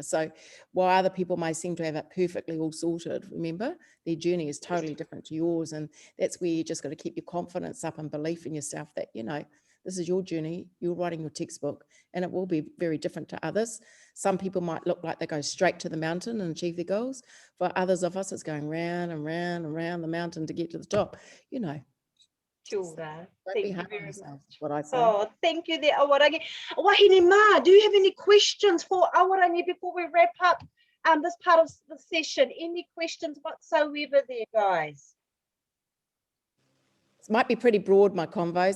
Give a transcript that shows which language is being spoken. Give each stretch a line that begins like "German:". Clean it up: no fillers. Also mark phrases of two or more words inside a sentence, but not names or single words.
English: So while other people may seem to have it perfectly all sorted, remember their journey is totally different to yours, and that's where you just got to keep your confidence up and belief in yourself that, you know, this is your journey, you're writing your textbook, and it will be very different to others. Some people might look like they go straight to the mountain and achieve their goals. For others of us, it's going round and round and round the mountain to get to the top, you know.
Māori: Kia ora.
English: Don't Thank be you hard on very yourself, much. is what I say. Oh, thank you there, Awarangi.
Māori: Wahine Ma,
English: do you have any questions for Awarangi before we wrap up this part of the session? Any questions whatsoever there, guys? It might be pretty broad, my convos.